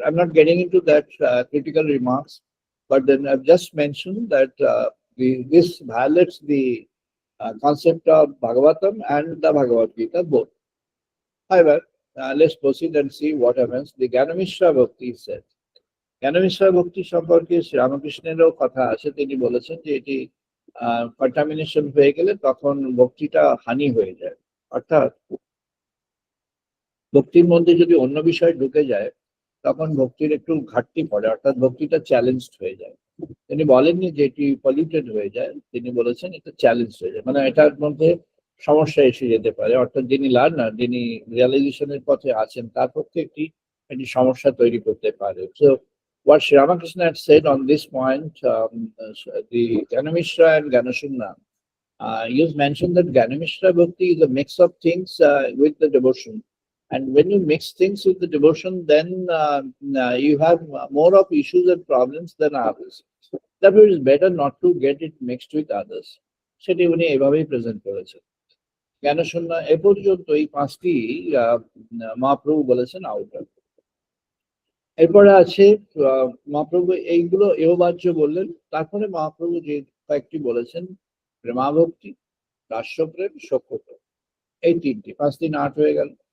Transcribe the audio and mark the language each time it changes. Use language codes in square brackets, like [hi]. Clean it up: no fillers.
[en] I'm not getting into that critical remarks, but then I've just mentioned that this violates the concept of Bhagavatam and the Bhagavad Gita both. However, let's proceed and see what happens. The Gyanamishra Bhakti said. [bn] Gyanamishra Bhakti সম্পর্কে শ্রী রামকৃষ্ণেরও কথা আছে, তিনি বলেছেন যে এটি contamination হয়ে গেলে তখন ভক্তিটা হানি হয়ে যায়। অর্থাৎ ভক্তির মধ্যে যদি অন্য বিষয় ঢুকে যায় তখন ভক্তির একটু ঘাটতি পড়ে, অর্থাৎ ভক্তিটা চ্যালেঞ্জড হয়ে যায়। তিনি বলেননি যে এটি পলিউটেড হয়ে যায়, তিনি বলেছেন এটা চ্যালেঞ্জ হয়ে যায়, মানে এটার মধ্যে সমস্যা এসে যেতে পারে। অর্থাৎ যিনি লার্নার, যিনি রিয়ালাইজেশনের পথে আছেন, তার পক্ষে একটি সমস্যা তৈরি করতে পারে। [en] So what Sri Ramakrishna had said on this point, the Gyanamishra and Gyanashunna, he has mentioned that Gyanamishra Bhakti is a mix of things with the devotion. And when you mix things with the devotion, then you have more of issues and problems than others. Therefore, it is better not to get it mixed with others. [bn] সেটি উনি এভাবেই present করেছেন। জ্ঞানশূন্য এ পর্যন্ত এই পাঁচটি মহাপ্রভু বলেছেন outer. এরপরে আছে মহাপ্রভু এইগুলো এহবাহ্য বললেন, তারপরে মহাপ্রভু যে কয়েকটি বলেছেন প্রেমাভক্তি, রাস্যপ্রেম, সখ্যপ্রেম, এই তিনটি, 5 3 8 হয়ে গেল।